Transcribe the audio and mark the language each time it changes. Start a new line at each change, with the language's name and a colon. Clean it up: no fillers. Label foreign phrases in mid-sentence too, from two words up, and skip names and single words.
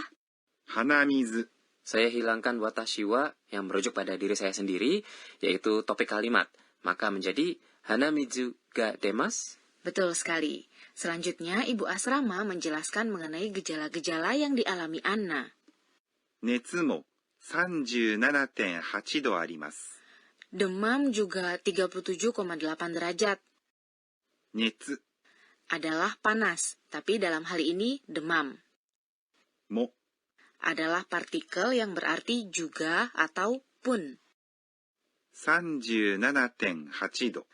Japanese: 鼻水
Indonesian: Saya hilangkan
Japanese: 私は
Indonesian: yang merujuk pada diri saya sendiri, yaitu topik kalimat. Maka menjadi
Japanese: 鼻水が出ます.
Indonesian: betul sekali. Selanjutnya, Ibu Asrama menjelaskan mengenai gejala-gejala yang dialami Anna.
Japanese: 熱も 37.8 度あります。
Indonesian: Demam juga 37,8 derajat.
Japanese: 熱
Indonesian: Adalah panas, tapi dalam hal ini demam.
Japanese: も
Indonesian: Adalah partikel yang berarti juga atau pun.
Japanese: 37.8 度